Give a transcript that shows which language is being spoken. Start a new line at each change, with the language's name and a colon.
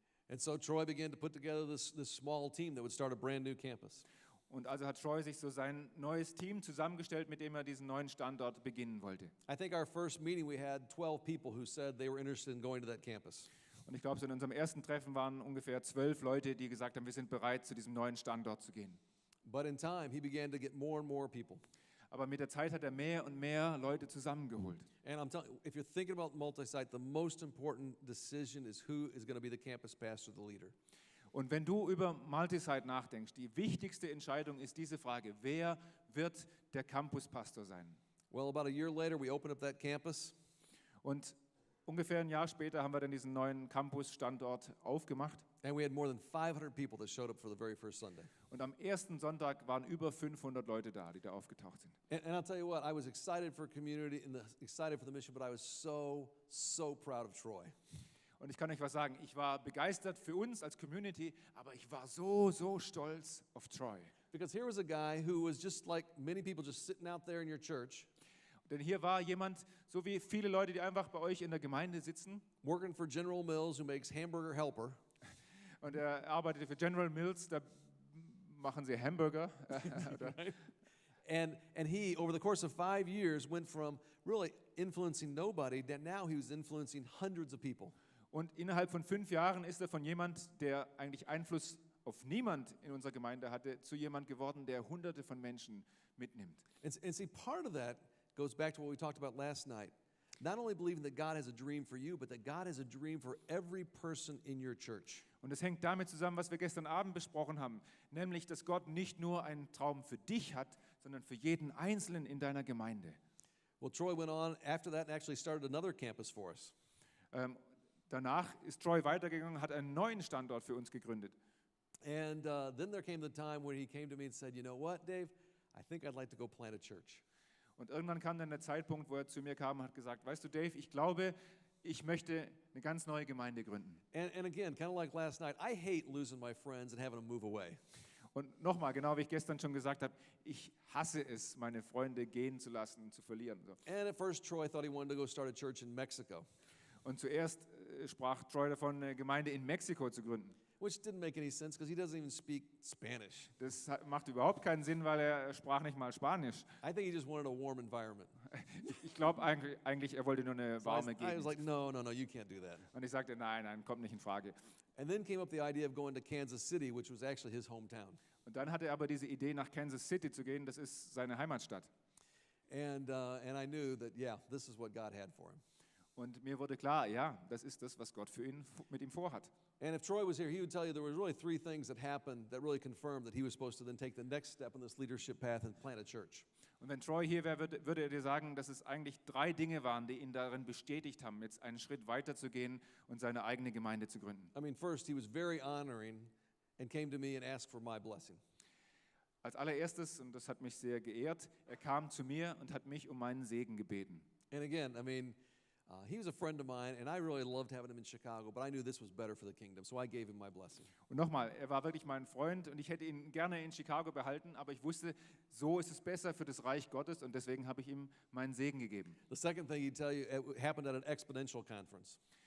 English: And so Troy began to put together this small team that would start a brand new campus.
German: Und also hat Troy sich so sein neues Team zusammengestellt, mit dem er diesen neuen Standort beginnen wollte.
English: I think our first meeting we had 12 people who said they were interested in going to that campus.
German: Und ich glaube, so in unserem ersten Treffen waren ungefähr 12 Leute, die gesagt haben, wir sind bereit, zu diesem neuen Standort zu gehen.
English: But in time, he began to get more and more people.
German: Aber mit der Zeit hat er mehr und mehr Leute zusammengeholt.
English: And I'm telling you, if you're thinking about multi-site, the most important decision is who is going to be the campus pastor, the leader.
German: Und wenn du über Multisite nachdenkst, die wichtigste Entscheidung ist diese Frage, wer wird der Campuspastor sein?
English: Well, about a year later, we opened up that campus.
German: Und ungefähr ein Jahr später haben wir dann diesen neuen Campus-Standort aufgemacht.
English: And we had more than 500 people that showed up for the very first Sunday.
German: Und am ersten Sonntag waren über 500 Leute da, die da aufgetaucht sind.
English: And I'll tell you what, I was excited for community and excited for the mission, but I was so proud of Troy.
German: Und ich kann euch was sagen, ich war begeistert für uns als Community, aber ich war so stolz auf Troy.
English: Because here was a guy who was just like many people just sitting out there in your church,
German: Denn hier war jemand, so wie viele Leute, die einfach bei euch in der Gemeinde sitzen,
English: working for General Mills, who makes hamburger helper.
German: und er arbeitete für General Mills, da machen sie Hamburger.
English: And he, over the course of 5 years, went from really influencing nobody that now he was influencing hundreds of people.
German: Und innerhalb von 5 Jahren ist er von jemand, der eigentlich Einfluss auf niemand in unserer Gemeinde hatte, zu jemand geworden, der Hunderte von Menschen mitnimmt.
English: And see, part of that goes back to what we talked about last night. Not only believing that God has a dream for you, but that God has a dream for every person in your church.
German: Und es hängt damit zusammen, was wir gestern Abend besprochen haben, nämlich, dass Gott nicht nur einen Traum für dich hat, sondern für jeden Einzelnen in deiner Gemeinde.
English: Well, Troy went on after that and actually started another campus for us.
German: Danach ist Troy weitergegangen, hat einen neuen Standort für uns gegründet.
English: And then there came the time when he came to me and said, you know what, Dave, I think I'd like to go plant a church.
German: Und irgendwann kam dann der Zeitpunkt, wo er zu mir kam und hat gesagt, weißt du, Dave, ich glaube, ich möchte eine ganz neue Gemeinde gründen.
English: And again, kind of like last night, I hate losing my friends and having them move away.
German: Und nochmal, genau wie ich gestern schon gesagt habe, ich hasse es, meine Freunde gehen zu lassen und zu verlieren.
English: So. And at first, Troy thought he wanted to go start a church in Mexico.
German: Und zuerst sprach Troy davon, eine Gemeinde in Mexiko zu gründen.
English: which didn't make any sense because he doesn't even speak Spanish.
German: Das macht überhaupt keinen Sinn, weil er sprach nicht mal Spanisch.
English: I think he just wanted a warm environment.
German: Ich glaube eigentlich, er wollte nur eine
English: So
German: warme
English: I was
German: Gegend.
English: like, no, you can't do that.
German: Und ich sagte, nein, kommt nicht in Frage.
English: And then came up the idea of going to Kansas City, which was actually his hometown.
German: Und dann hatte er aber diese Idee, nach Kansas City zu gehen. Das ist seine Heimatstadt.
English: And I knew that, yeah, this is what God had for him.
German: Und mir wurde klar, ja, das ist das, was Gott mit ihm vorhat.
English: And if Troy was here, he would tell you there were really 3 things that happened that really confirmed that he was supposed to then take the next step in this leadership path and plant a church.
German: Und wenn Troy hier wäre, würde er dir sagen, dass es eigentlich 3 Dinge waren, die ihn darin bestätigt haben, jetzt einen Schritt weiter zu gehen und seine eigene Gemeinde zu gründen.
English: I mean, first, he was very honoring and came to me and asked for my blessing.
German: Als allererstes, und das hat mich sehr geehrt, er kam zu mir und hat mich um meinen Segen gebeten.
English: And again, I mean, he was a friend of mine, and I really loved having him in Chicago, but I knew this was better for the kingdom, so I gave him my blessing.
German: Und nochmal, er war wirklich mein Freund und ich hätte ihn gerne in Chicago behalten, aber ich wusste, so ist es besser für das Reich Gottes und deswegen habe ich ihm meinen Segen gegeben.
English: The second thing he'd tell you, it happened at an exponential conference.